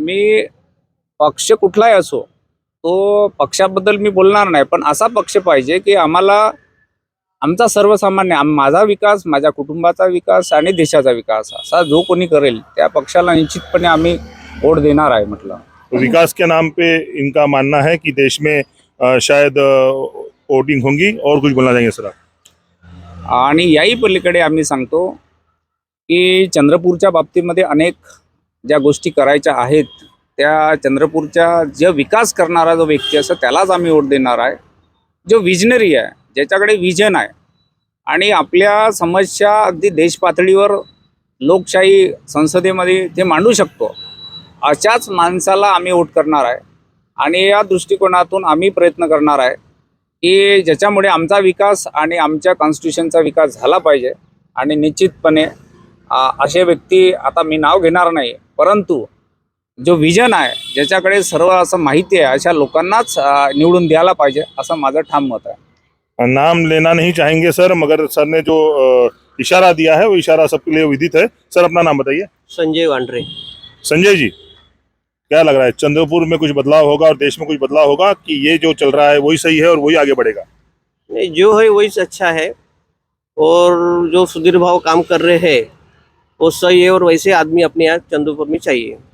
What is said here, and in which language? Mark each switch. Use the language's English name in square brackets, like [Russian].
[Marathi] मी पक्ष कुठलाही असो, तो पक्षाबद्दल मी बोलणार नाही, पण असा पक्ष पाहिजे की आम्हाला आमचा सर्वसामान्य, माझा विकास, माझ्या कुटुंबाचा विकास आणि देशाचा विकास असा जो कोणी करेल त्या पक्षाला निश्चितपणे आम्ही वोट देणार आहे. म्हटलं [Hindi] विकास के नाम पे इनका मानना है कि देश में शायद वोटिंग होंगी, और कुछ बोलना चाहेंगे सर आप? [Marathi] आणि याही पलीकडे आम्ही सांगतो की चंद्रपूरच्या बाबतीमध्ये अनेक ज्या गोष्टी करायच्या आहेत, त्या चंद्रपूरच्या जो विकास करणारा जो व्यक्ती असतो त्यालाच आम्ही वोट देणार आहे. जो विजनरी आहे, ज्याच्याकडे विजन आहे आणि आपल्या समस्या अगदी देश पातळीवर लोकशाही संसदेमध्ये ते मांडू शकतो, अशाच माणसाला आम्ही वोट करणार आहे. आणि या दृष्टिकोनातून आम्ही प्रयत्न करणार आहे की ज्याच्यामुळे आमचा विकास आणि आमच्या कॉन्स्टिट्यूशनचा विकास झाला पाहिजे. आणि निश्चितपणे असे व्यक्ती, आता मी नाव घेणार नाही, परंतु जो विजन आहे, ज्याच्याकडे सर्व असं माहिती आहे, अशा लोकांनाच निवडून द्यायला पाहिजे, असं माझं ठाम मत आहे. [Hindi] नाम लेना नहीं चाहेंगे सर, मगर सर ने जो इशारा दिया है वो इशारा सबके लिए विदित है. सर अपना नाम बताइए. संजय वांड्रे। संजय जी, क्या लग रहा है, चंद्रपुर में कुछ बदलाव होगा और देश में कुछ बदलाव होगा कि ये जो चल रहा है वही सही है और वही आगे बढ़ेगा? नहीं, जो है वही अच्छा है, और जो सुधीर भाव काम कर रहे हैं वो सही है, और वैसे आदमी अपने यहाँ चंद्रपुर में चाहिए.